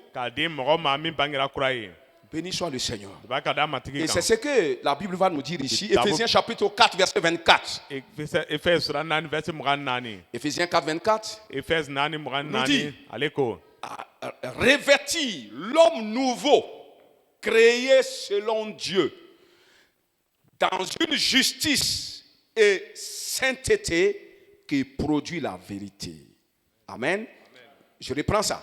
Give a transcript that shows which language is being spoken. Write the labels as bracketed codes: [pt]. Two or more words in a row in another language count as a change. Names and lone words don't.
[bm] k'a di mɔgɔ ma min bangera kura ye [fr] Béni soit le Seigneur. [bm] i b'a ka da matigi [fr] Et [bm] kan [fr] c'est ce que la Bible va nous dire ici, D'abord- Éphésiens chapitre 4, verset 24. [bm] efɛs sura 4 vɛsi 24 [fr] Éphésiens 4, 24. [bm] efɛs 4 [fr] Nous 24 dit- [bm] ale ko [fr] Revêtir l'homme nouveau, créé selon Dieu, dans une justice et sainteté qui produit la vérité. Amen. Je reprends ça.